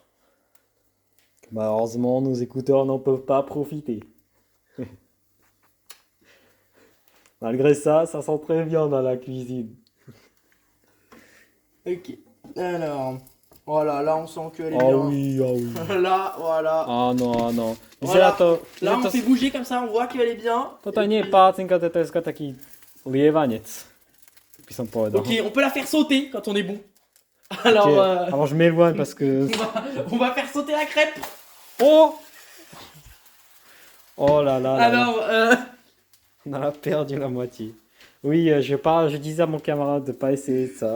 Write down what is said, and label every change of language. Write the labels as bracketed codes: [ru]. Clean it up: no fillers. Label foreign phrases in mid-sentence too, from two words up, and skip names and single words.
[fr] Bah, heureusement, nos écouteurs n'en peuvent pas profiter. Malgré ça, ça sent très bien dans la cuisine. Ok. Alors, voilà, là, on sent qu'elle est Ah bien. oui, ah oui. Là, voilà. [sk] Ah no, ano. [fr] Voilà. [sk] Vyzerá to... [fr] Là, [sk] že [fr] on fait bouger comme ça, on voit qu'elle est bien. [sk] Toto [fr] Et [sk] nie je [fr] puis- [sk] pácinka, toto je skôr taký lievanec. By som povedal. [fr] Ok, on peut la faire sauter quand on est bon. Alors, Ok, alors je m'éloigne parce que... on va faire sauter la crêpe. Oh! Oh là là, là là. Alors, On a perdu la moitié. Oui, je disais à mon camarade de pas essayer ça.